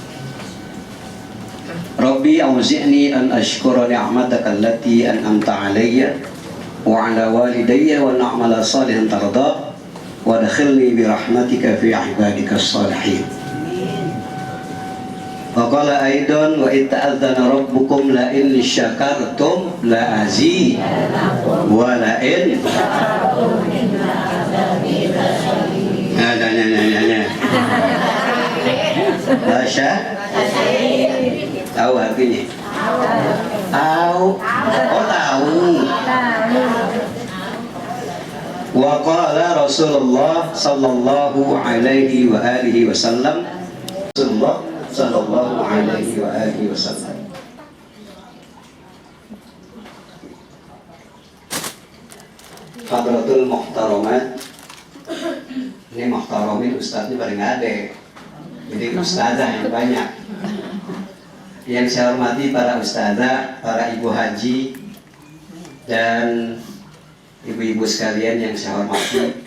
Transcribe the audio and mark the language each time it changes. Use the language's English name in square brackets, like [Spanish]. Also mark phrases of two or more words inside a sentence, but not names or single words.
[Arabic] رب أوزعني أن أشكر نعمتك التي أنعمت علي وعلى والدي وأن أعمل صالحا ترضاه وأدخلني برحمتك في عبادك الصالحين. وقال أيضا وإذ تأذن ربكم لئن شكرتم لأزيدنكم ولئن [Indonesian] Basya tahu artinya? Tahu. Oh, tahu. [Arabic] وقال رسول الله صلى الله عليه وآله وسلم. رسول الله صلى الله عليه وآله وسلم. حضرات المحترمات. [Indonesian] Ini muhtaramin ustadznya paling ada. Jadi ustadzah yang banyak. Yang saya hormati para ustadzah, para ibu haji, dan ibu-ibu sekalian yang saya hormati.